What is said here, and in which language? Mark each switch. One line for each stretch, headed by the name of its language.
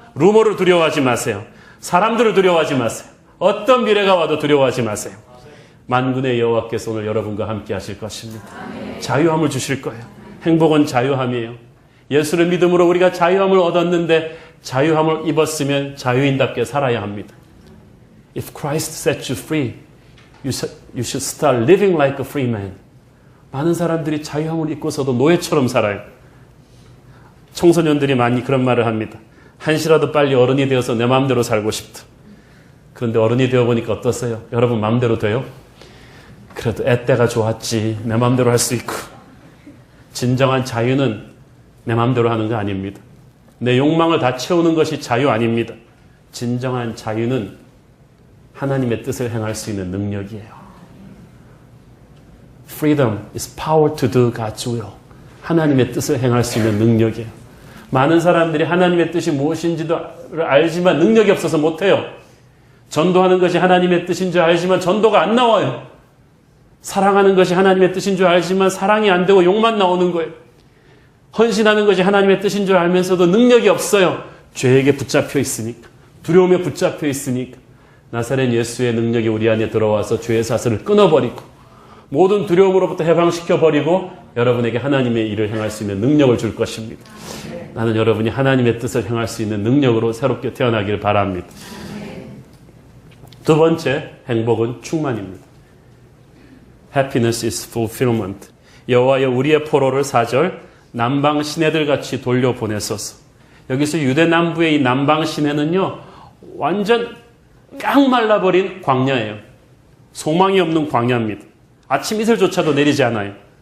Korean: 루머를 두려워하지 마세요. 사람들을 두려워하지 마세요. 어떤 미래가 와도 두려워하지 마세요. 만군의 여호와께서 오늘 여러분과 함께 하실 것입니다. 자유함을 주실 거예요. 행복은 자유함이에요. 예수를 믿음으로 우리가 자유함을 얻었는데 자유함을 입었으면 자유인답게 살아야 합니다.
English: If Christ sets you free, you should start living like a free man.
Korean: 많은 사람들이 자유함을 입고서도 노예처럼 살아요. 청소년들이 많이 그런 말을 합니다. 한시라도 빨리 어른이 되어서 내 마음대로 살고 싶다. 그런데 어른이 되어보니까 어떠세요? 여러분 마음대로 돼요? 그래도 애때가 좋았지. 내 마음대로 할 수 있고. 진정한 자유는 내 마음대로 하는 거 아닙니다. 내 욕망을 다 채우는 것이 자유 아닙니다. 진정한 자유는 하나님의 뜻을 행할 수 있는 능력이에요.
English: Freedom is power to do God's will.
Korean: 하나님의 뜻을 행할 수 있는 능력이에요. 많은 사람들이 하나님의 뜻이 무엇인지도 알지만 능력이 없어서 못해요. 전도하는 것이 하나님의 뜻인 줄 알지만 전도가 안 나와요. 사랑하는 것이 하나님의 뜻인 줄 알지만 사랑이 안 되고 욕만 나오는 거예요. 헌신하는 것이 하나님의 뜻인 줄 알면서도 능력이 없어요. 죄에게 붙잡혀 있으니까. 두려움에 붙잡혀 있으니까. 나사렛 예수의 능력이 우리 안에 들어와서 죄의 사슬을 끊어버리고 모든 두려움으로부터 해방시켜버리고 여러분에게 하나님의 일을 행할 수 있는 능력을 줄 것입니다. 나는 여러분이 하나님의 뜻을 행할 수 있는 능력으로 새롭게 태어나기를 바랍니다. 두 번째, 행복은 충만입니다.
English: Happiness is fulfillment.
Korean: 여호와여 우리의 포로를 4절 남방 시내들 같이 돌려보내소서. 여기서 유대 남부의 이 남방 시내는요 완전 깡 말라버린 광야예요. 소망이 없는 광야입니다. 아침 이슬조차도 내리지 않아요.